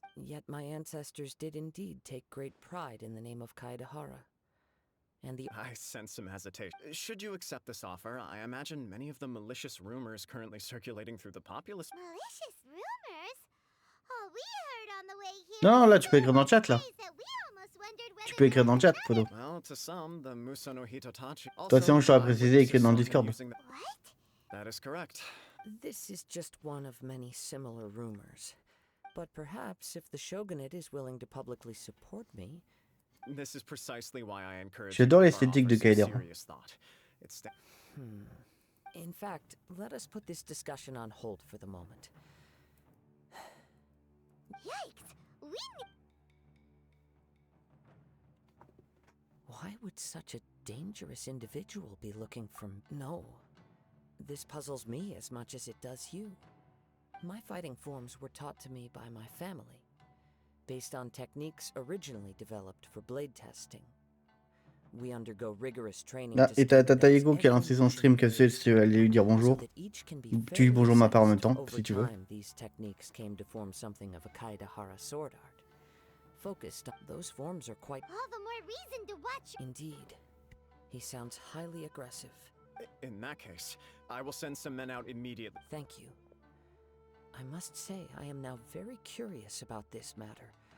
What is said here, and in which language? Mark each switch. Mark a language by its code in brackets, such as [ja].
[en] Yet my ancestors did indeed take great pride in the name of KAEDEHARA. And the... I sense some hesitation. Should you accept this offer, I imagine many of the malicious rumors currently circulating through the populace... Malicious rumors? Oh, we heard on the way here. [fr] Non, là, tu peux écrire dans le chat, là. Tu peux écrire dans le chat, Podo. [en] Well, to some, the Muso no Hitotachi... [fr] Toi, sinon, je t'aurais précisé écrire dans le Discord. [en] What? That is correct. This is just one of many similar rumors. But perhaps if the shogunate is willing to publicly support me... This is precisely why I encourage... [fr] J'adore l'esthétique de KAEDEHARA. [en] In fact, let us put this discussion on hold for the moment. Yikes! Why would such a dangerous individual be looking for... No. This puzzles me as much as it does you. My fighting forms were taught to me by my family, based on techniques originally developed for blade testing. We undergo rigorous training. [fr] Ah, et t'as Taego qui a lancé son stream, que si tu veux aller lui dire bonjour. Tu dis bonjour ma part en même temps, si tu veux. [en] These techniques came to form something of a KAEDEHARA sword art. Focused on those forms are quite... All the more reason to watch. Indeed. He sounds highly aggressive. In that case, I will send some men out immediately. Thank you. I must say, I am now very curious about this matter.